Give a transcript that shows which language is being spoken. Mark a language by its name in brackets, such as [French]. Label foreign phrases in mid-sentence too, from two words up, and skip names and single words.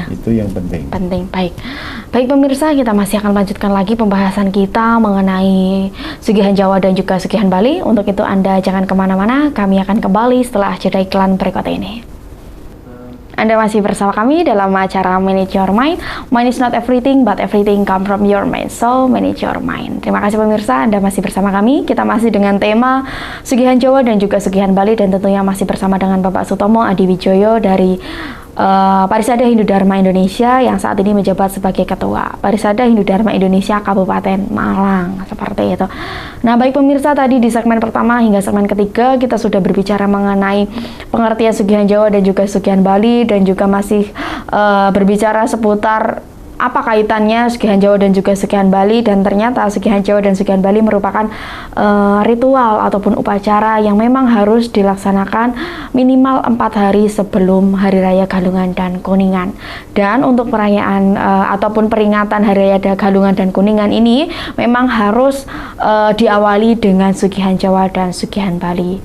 [Indonesian] Itu yang penting. Baik pemirsa, kita masih akan lanjutkan lagi pembahasan kita mengenai Sugihan Jawa dan juga Sugihan Bali. Untuk itu Anda jangan kemana-mana, kami akan kembali setelah jeda iklan berikut ini. Anda masih bersama kami dalam acara Manage Your Mind. [English] Mind is not everything, but everything come from your mind. So, manage your mind. [Indonesian] Terima kasih pemirsa, Anda masih bersama kami. Kita masih dengan tema Sugihan Jawa dan juga Sugihan Bali, dan tentunya masih bersama dengan Bapak Sutomo Adiwijoyo dari Parisada Hindu Dharma Indonesia yang saat ini menjabat sebagai Ketua Parisada Hindu Dharma Indonesia Kabupaten Malang, seperti itu. Nah, baik pemirsa, tadi di segmen pertama hingga segmen ketiga kita sudah berbicara mengenai pengertian Sugihan Jawa dan juga Sugihan Bali, dan juga masih berbicara seputar apa kaitannya Sugihan Jawa dan juga Sugihan Bali. Dan ternyata Sugihan Jawa dan Sugihan Bali merupakan ritual ataupun upacara yang memang harus dilaksanakan minimal 4 hari sebelum Hari Raya Galungan dan Kuningan. Dan untuk perayaan ataupun peringatan Hari Raya Galungan dan Kuningan ini memang harus diawali dengan Sugihan Jawa dan Sugihan Bali.